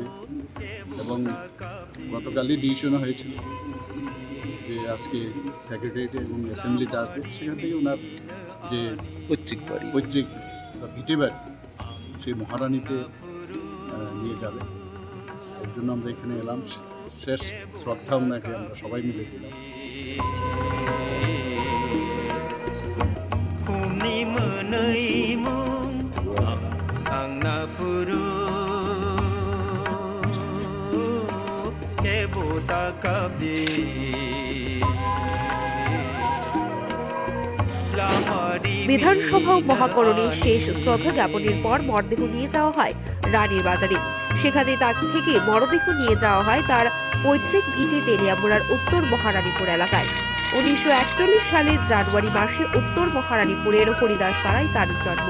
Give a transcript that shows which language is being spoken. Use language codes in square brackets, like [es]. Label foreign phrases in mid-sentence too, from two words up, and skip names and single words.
[bn] এবং গতকালই ডিসিশন হয়েছিল যে আজকে সেক্রেটারিয়েটে এবং অ্যাসেম্বলিতে আসবে, সেখান থেকে ওনার যে পৈতৃক বা ভিটে বাড়ি সেই মহারানীতে নিয়ে যাবে। এর জন্য আমরা এখানে এলাম। শেষ শ্রদ্ধা ওনাকে আমরা সবাই মিলে দিলাম। [trp] humni menei mung ang na puru kebota kabi lamari [bn] বিধানসভা ও মহাকরণের শেষ শ্রদ্ধা জ্ঞাপনের পর মরদেহ নিয়ে যাওয়া হয় রানীর বাজারে। সেখানে তার থেকে মরদেহ নিয়ে যাওয়া হয় তার পৈতৃক ভিটে তেলিয়ামুড়ার উত্তর মহারানীপুর এলাকায়। 1941 সালের জানুয়ারি মাসে উত্তর মহারানীপুরের হরিদাসপাড়ায় তার জন্ম।